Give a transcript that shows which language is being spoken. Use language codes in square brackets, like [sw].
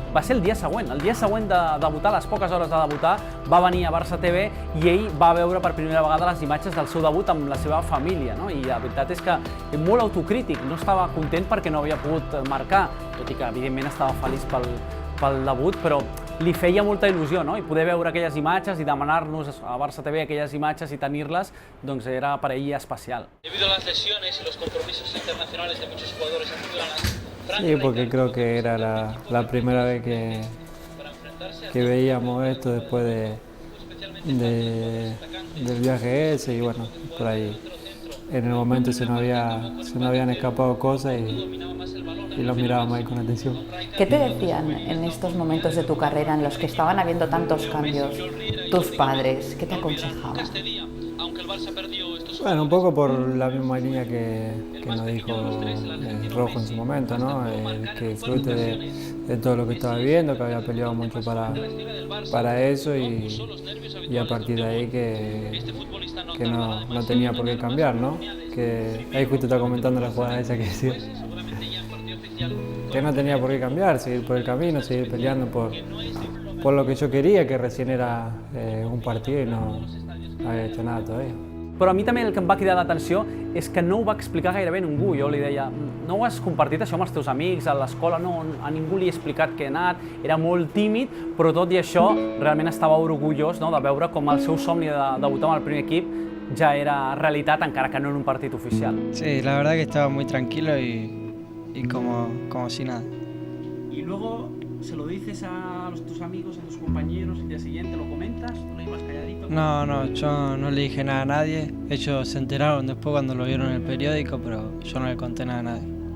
[ca] Va ser el dia següent de debutar, a les poques hores de debutar, va venir a Barça TV i ell va veure per primera vegada les imatges del seu debut amb la seva família, no? I la veritat és que molt autocrític, no estava content perquè no havia pogut marcar, tot i que evidentment estava feliç pel debut, però li feia molta il·lusió, no? I poder veure aquelles imatges i demanar-nos a Barça TV aquelles imatges i tenir-les, doncs era per ell especial. [es] Debido a las lesiones y los compromisos internacionales de muchos jugadores en Frank, Sí, porque creo que era la primera vez que veíamos esto después del viaje ese, y bueno, por ahí en el momento se nos habían escapado cosas y los mirábamos ahí con atención. ¿Qué te decían en estos momentos de tu carrera en los que estaban habiendo tantos cambios tus padres? ¿Qué te aconsejaban? Bueno, un poco por la misma línea que nos dijo Rojo en su momento, ¿no? Que disfrute de todo lo que estaba viviendo, que había peleado mucho para eso y a partir de ahí que no tenía por qué cambiar, ¿no? Que ahí justo está comentando la jugada esa que decía. Que no tenía por qué cambiar, seguir por el camino, seguir peleando por lo que yo quería, que recién era un partido y no había hecho nada todavía. [ca] Però a mi també el que em va cridar l'atenció és que no ho va explicar gairebé ningú. Jo li deia, no ho has compartit això amb els teus amics, a l'escola, no, a ningú li he explicat que he anat, era molt tímid, però tot i això realment estava orgullós, no?, de veure com el seu somni de debutar amb el primer equip ja era realitat, encara que no en un partit oficial. [es] Sí, la verdad que estaba muy tranquilo y como si nada. Y luego se lo dices a tus amigos, a tus compañeros, el día siguiente lo comentas, lo ibas calladito. No, yo no le dije nada a nadie. Ellos se enteraron después cuando lo vieron en el periódico, pero yo no le conté nada a nadie.